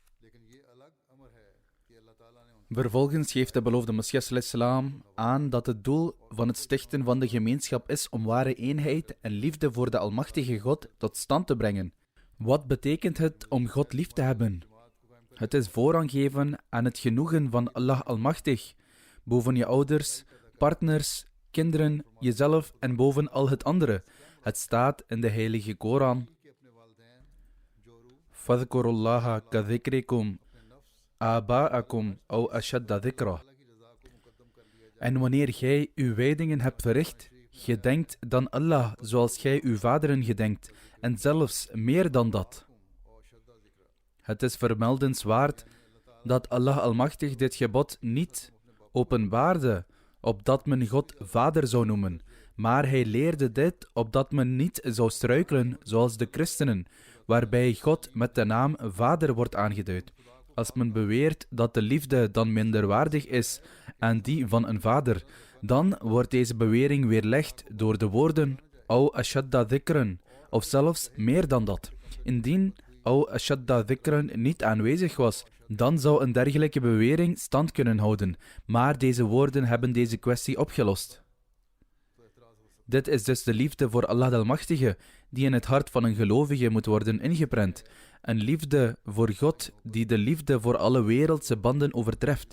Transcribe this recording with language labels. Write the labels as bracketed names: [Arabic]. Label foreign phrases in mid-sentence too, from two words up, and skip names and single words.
[Dutch] Vervolgens geeft de beloofde Messias ﷺ aan dat het doel van het stichten van de gemeenschap is om ware eenheid en liefde voor de Almachtige God tot stand te brengen. Wat betekent het om God lief te hebben? Het is voorrang geven aan het genoegen van Allah Almachtig, boven je ouders, partners, kinderen, jezelf en boven al het andere. Het staat in de heilige Koran. [Arabic] فاذكروا الله كذكركم آباءكم أو أشد ذكرا. [Dutch] En wanneer jij uw wijdingen hebt verricht, gedenkt dan Allah zoals jij uw vaderen gedenkt, en zelfs meer dan dat. Het is vermeldenswaard dat Allah Almachtig dit gebod niet openbaarde, opdat men God vader zou noemen, maar hij leerde dit opdat men niet zou struikelen zoals de christenen, waarbij God met de naam vader wordt aangeduid. Als men beweert dat de liefde dan minderwaardig is aan die van een vader, dan wordt deze bewering weerlegd door de woorden [Arabic] أو أشد ذكرا, [Dutch] of zelfs meer dan dat. Indien [Arabic] أو أشد ذكرا [Dutch] niet aanwezig was, dan zou een dergelijke bewering stand kunnen houden, maar deze woorden hebben deze kwestie opgelost. Dit is dus de liefde voor Allah de Almachtige, die in het hart van een gelovige moet worden ingeprent. Een liefde voor God die de liefde voor alle wereldse banden overtreft.